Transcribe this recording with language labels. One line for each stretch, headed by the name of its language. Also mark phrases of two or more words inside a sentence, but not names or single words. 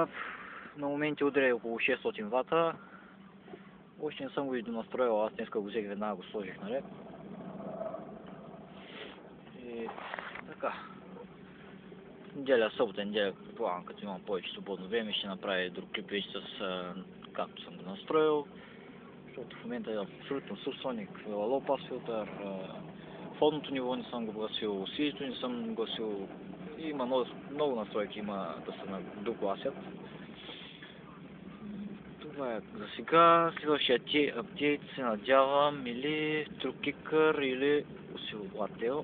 Bulgarian: На моменти удря около 600 вата. Още не съм го и донастроил, аз днеска го взех веднага, го сложих наред. И така. Неделя, събота, неделя, предполагам, като имам повече свободно време, ще направя друг клип вече с както съм го настроил. Защото в момента е абсолютно
English: Subsonic, low pass
Bulgarian: филтър. Входното ниво не съм го гласил, усилието не съм гласил. Има много настройки има да се догласят. Това е за сега. Следващия апдейт се надявам или TrueKicker или усилвател.